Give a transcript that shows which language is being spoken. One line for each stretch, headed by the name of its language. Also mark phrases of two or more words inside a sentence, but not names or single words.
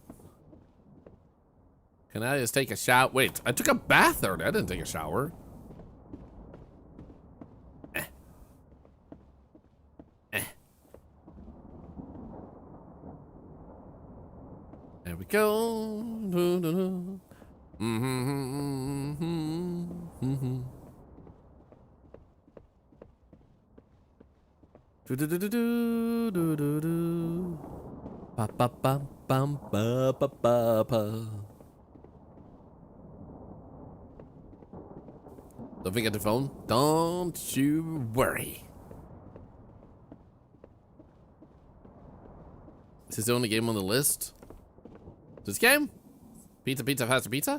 English: Can I just take a shower? Wait, I took a bath earlier. I didn't take a shower. There we go. Ba ba ba bum ba ba ba ba. Don't forget the phone. Don't you worry. Is this the only game on the list? This game? Pizza, pizza, faster pizza?